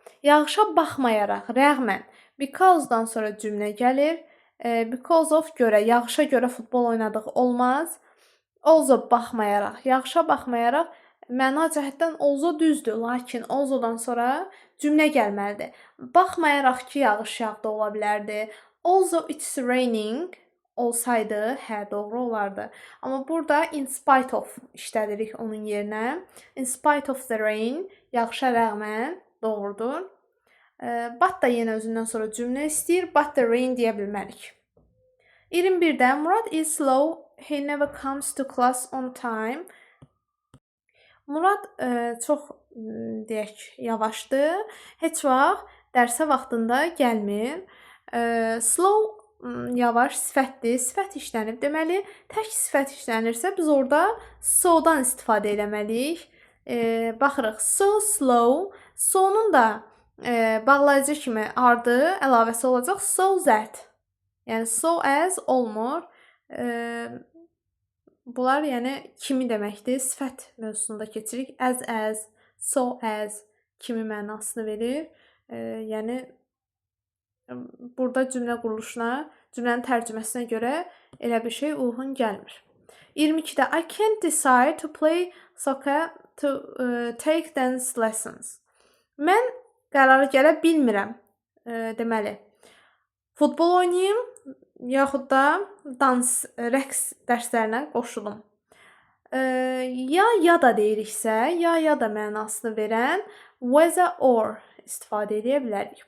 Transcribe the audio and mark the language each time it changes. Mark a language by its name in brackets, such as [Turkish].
[Azerbaijani] Yağışa baxmayaraq, rəğmən. Because-dan sonra cümlə gəlir. Because of görə, yağışa görə futbol oynadıq olmaz. Also baxmayaraq, yağışa baxmayaraq məna cəhətdən also düzdür, lakin alsodan sonra cümlə gəlməlidir. Baxmayaraq ki, yağış yağdı ola bilərdi. [English] Also it's raining [Azerbaijani] olsaydı, hə, doğru olardı. Amma burada in spite of işlədirik onun yerinə. [English] In spite of the rain, [Azerbaijani] yağışa rəğmən doğrudur. But da yenə özündən sonra cümlə istəyir. [English] But the rain [Azerbaijani] deyə bilmərik. 21-də [English] Murad is slow. He never comes to class on time. [Azerbaijani] Murad çox deyək yavaşdır. Heç vaxt dərsə vaxtında gəlmir. Slow yavaş sifətdir. Sifət işlənib. Deməli, tək sifət işlənirsə biz orada so-dan istifadə eləməliyik. Baxırıq. So slow. So-nun da bağlayıcı kimi ardı əlavəsi olacaq. So that. Yəni so as olmur. Bunlar yəni kimi deməkdir. Sifət mövzusunda keçirik. As, so as kimi mənasını verir. Yəni burada cümlə quruluşuna, cümlənin tərcüməsinə görə elə bir şey uyğun gəlmir. 22-də [English] I can't decide to play soccer to take dance lessons. [Azerbaijani] Mən qərara gələ bilmirəm. Deməli, futbol oynayım, yaxud da rəqs dərslərinə qoşulum. Ya da deyiriksə, ya da mənasını verən whether or istifadə edə bilərik.